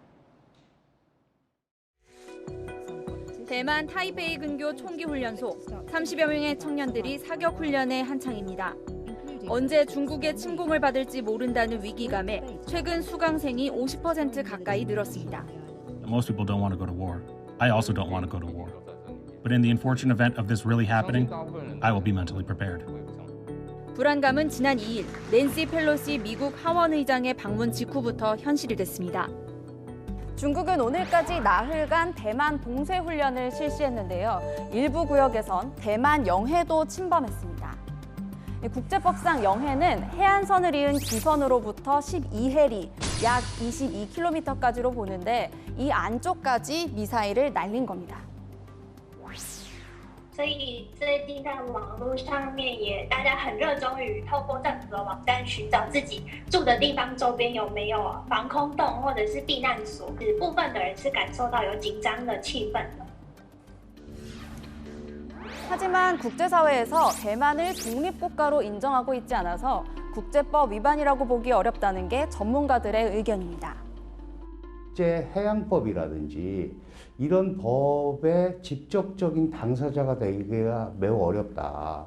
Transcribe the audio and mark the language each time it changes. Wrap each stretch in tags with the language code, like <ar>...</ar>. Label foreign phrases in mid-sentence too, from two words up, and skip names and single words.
<ko>대만 타이베이 근교 총기훈련소 30여 명의 청년들이 사격 훈련에 한창입니다. 언제 중국의 침공을 받을지 모른다는 위기감에 최근 수강생이 50% 가까이 늘었습니다.</ko> <en>Most people don't want to go to war. I also don't want to go to war. But in the unfortunate event of this really happening, I will be mentally prepared.</en> <ko>불안감은 지난 2일 낸시 펠로시 미국 하원 의장의 방문 직후부터 현실이 됐습니다. 중국은 오늘까지 나흘간 대만 봉쇄 훈련을 실시했는데요. 일부 구역에선 대만 영해도 침범했습니다. 국제법상 영해는 해안선을 이은 기선으로부터 12해리, 약 22km까지로 보는데 이 안쪽까지 미사일을 날린 겁니다.</ko> <zh>所以最近在网络上面也大家很热衷于透过政府的网站寻找自己住的地方周边有没有防空洞或者是避难所，部分的人是感受到有紧张的气氛的。</zh> <ko>하지만 국제사회에서 대만을 독립국가로 인정하고 있지 않아서 국제법 위반이라고 보기 어렵다는 게 전문가들의 의견입니다. 국제해양법이라든지 이런 법의 직접적인 당사자가 되기가 매우 어렵다.</ko>